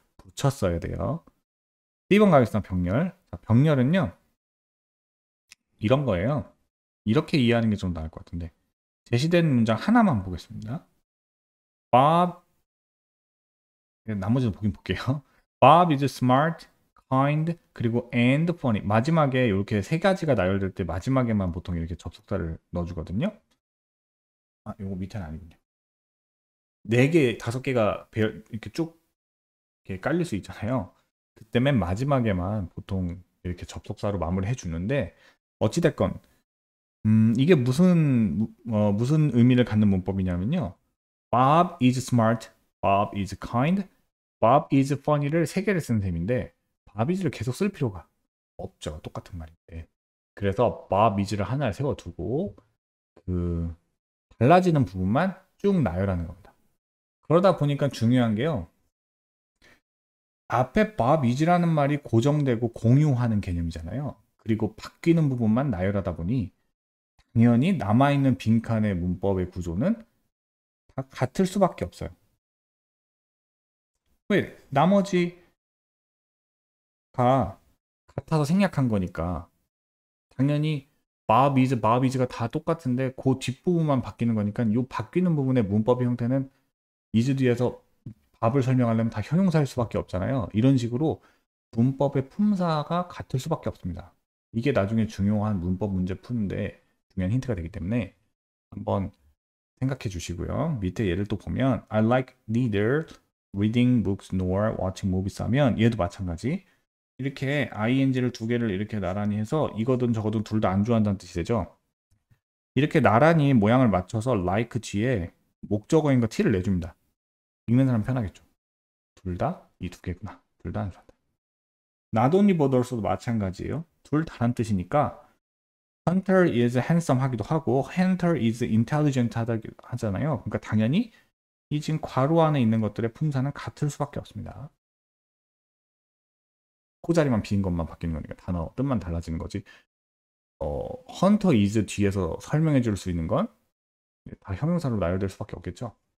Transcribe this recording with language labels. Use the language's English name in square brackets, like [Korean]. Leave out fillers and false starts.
[Korean] 붙였어야 돼요. B번 가겠습니다. 병렬. 자, 병렬은요. 이런 거예요. 이렇게 이해하는 게 좀 나을 것 같은데. 제시된 문장 하나만 보겠습니다. Bob, 나머지는 보긴 볼게요. [English] Bob is smart, kind, [Korean] 그리고 [English] and funny. [Korean] 마지막에 이렇게 세 가지가 나열될 때 마지막에만 보통 이렇게 접속사를 넣어주거든요. 아, 이거 밑에는 아니군요. 4개, 5개가 이렇게 쭉 이렇게 깔릴 수 있잖아요. 그때 맨 마지막에만 보통 이렇게 접속사로 마무리해 주는데 어찌됐건 이게 무슨 의미를 갖는 문법이냐면요. [English] Bob is smart, Bob is kind, Bob is funny를 [Korean] 3개를 쓰는 셈인데 [English] Bob is를 [Korean] 계속 쓸 필요가 없죠. 똑같은 말인데. 그래서 Bob is를 하나를 세워두고 그 달라지는 부분만 쭉 나열하는 겁니다. 그러다 보니까 중요한 게요. 앞에 Bob is라는 말이 고정되고 공유하는 개념이잖아요. 그리고 바뀌는 부분만 나열하다 보니 당연히 남아있는 빈칸의 문법의 구조는 다 같을 수밖에 없어요. 왜? 나머지가 같아서 생략한 거니까 당연히 Bob is가 다 똑같은데 그 뒷부분만 바뀌는 거니까 이 바뀌는 부분의 문법의 형태는 is 뒤에서 밥을 설명하려면 다 형용사일 수밖에 없잖아요. 이런 식으로 문법의 품사가 같을 수밖에 없습니다. 이게 나중에 중요한 문법 문제 푸는데 중요한 힌트가 되기 때문에 한번 생각해 주시고요. 밑에 예를 또 보면 [English] I like neither reading books nor watching movies [Korean] 하면 얘도 마찬가지. 이렇게 ing를 2개를 이렇게 나란히 해서 이거든 저거든 둘 다 안 좋아한다는 뜻이 되죠. 이렇게 나란히 모양을 맞춰서 like 뒤에 목적어인 거 t를 내줍니다. 읽는 사람 편하겠죠. 둘 다 이 2개구나. 둘 다 안 좋아한다. Not only but also도 마찬가지예요. 둘 다란 뜻이니까 [English] Hunter is handsome [Korean] 하기도 하고 [English] Hunter is intelligent [Korean] 하잖아요. 그러니까 당연히 이 지금 괄호 안에 있는 것들의 품사는 같을 수밖에 없습니다. 코자리만 빈 것만 바뀌는 거니까 단어 뜻만 달라지는 거지. Hunter is 뒤에서 설명해 줄 수 있는 건 다 형용사로 나열될 수밖에 없겠죠.